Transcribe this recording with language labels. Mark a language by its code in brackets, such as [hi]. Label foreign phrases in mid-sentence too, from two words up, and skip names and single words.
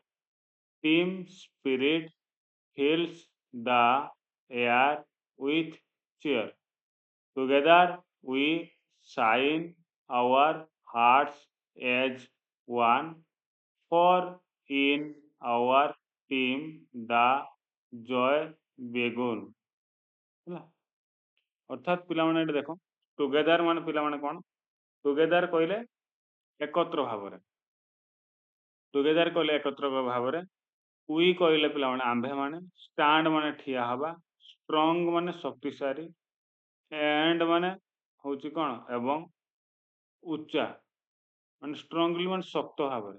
[en] Team spirit fills the air with cheer. Together we shine our hearts as one, for in our team the joy begun. [or] ହେଲା ଅର୍ଥାତ୍ ପିଲାମାନେ ଏଠି ଦେଖ ଟୁଗେଦର ମାନେ ପିଲାମାନେ କ'ଣ ଟୁଗେଦର କହିଲେ ଏକତ୍ର ଭାବରେ ଟୁଗେଦର କହିଲେ ଏକତ୍ର ଭାବରେ ଉଇ କହିଲେ ପିଲାମାନେ ଆମ୍ଭେମାନେ ଷ୍ଟାଣ୍ଡ ମାନେ ଠିଆ ହେବା ଷ୍ଟ୍ରଙ୍ଗ ମାନେ ଶକ୍ତିଶାଳୀ ଏଣ୍ଡ ମାନେ ହେଉଛି କ'ଣ ଏବଂ ଉଚ୍ଚା ମାନେ ଷ୍ଟ୍ରଙ୍ଗଲି ମାନେ ଶକ୍ତ ଭାବରେ